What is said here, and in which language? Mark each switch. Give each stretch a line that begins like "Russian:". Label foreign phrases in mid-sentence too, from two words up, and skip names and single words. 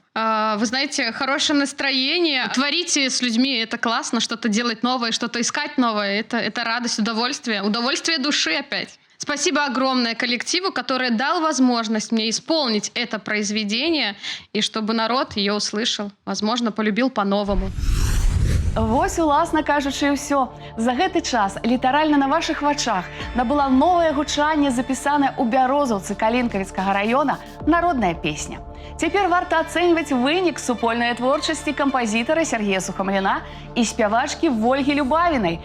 Russian: Вы знаете, хорошее настроение. Творите с людьми, это классно. Что-то делать новое, что-то искать новое. Это радость, удовольствие. Удовольствие души опять. Спасибо огромное коллективу, который дал возможность мне исполнить это произведение, и чтобы народ ее услышал, возможно, полюбил по-новому.
Belarusian: Вось, уласна кажучы, і ўсё. За гэты час літаральна на вашых вачах набыла новае гучанне, запісанае ў Бярозаўцы Калінкавіцкага раёна народная песня. Цяпер варта ацэньваць вынік супольнай творчасці кампазітара Сергея Сухамліна і спявачкі Вольгі Любавінай.